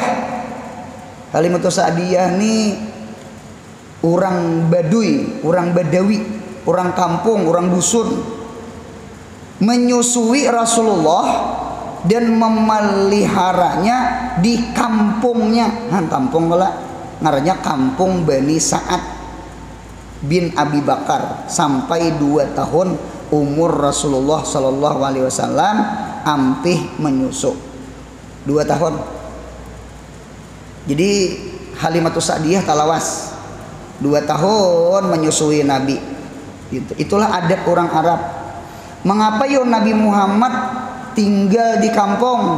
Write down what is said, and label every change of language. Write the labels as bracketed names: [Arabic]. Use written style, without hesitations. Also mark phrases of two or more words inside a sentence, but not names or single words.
[Indonesian] Halimatus Sa'diyah ini orang Baduy, orang Badawi, orang kampung, orang dusun, menyusui Rasulullah dan memeliharanya di kampungnya. Kampung pula ngarannya kampung Bani Sa'ad bin Abi Bakar, sampai 2 tahun umur Rasulullah [Arabic] صلى الله عليه وسلم [Indonesian] ampih menyusu 2 tahun. Jadi Halimatus Sa'diyah talawas 2 tahun menyusui Nabi. Itulah adat orang Arab. Mengapa yo Nabi Muhammad tinggal di kampung?